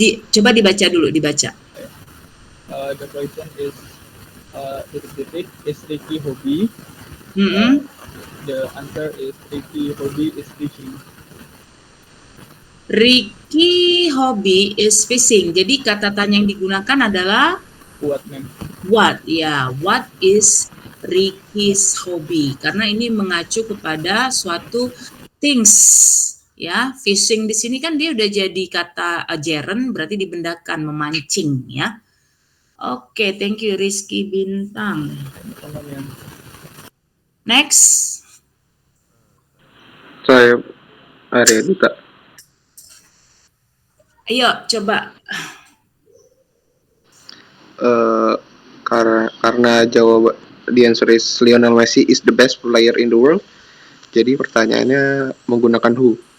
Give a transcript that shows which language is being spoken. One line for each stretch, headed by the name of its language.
Indonesian: Coba dibaca dulu, dibaca.
English: The question is
Indonesian: titik-titik
English: is Ricky Hobby. The answer is Ricky Hobby is fishing. Ricky Hobby is fishing.
Indonesian: Jadi kata tanya yang digunakan adalah
English: What, ma'am? what. Ya, what is Ricky's hobby?
Indonesian: Karena ini mengacu kepada suatu things. Ya, fishing di sini kan dia udah jadi kata gerund, berarti dibendakan, memancing ya.
English: Oke, thank you Rizky Bintang.
Indonesian: Sama, ma'am.
English: Next.
Indonesian: Saya Arya Dita. Ayo, coba. Karena jawab
English: the answer is Lionel Messi is the best player in the world.
Indonesian: Jadi pertanyaannya menggunakan who.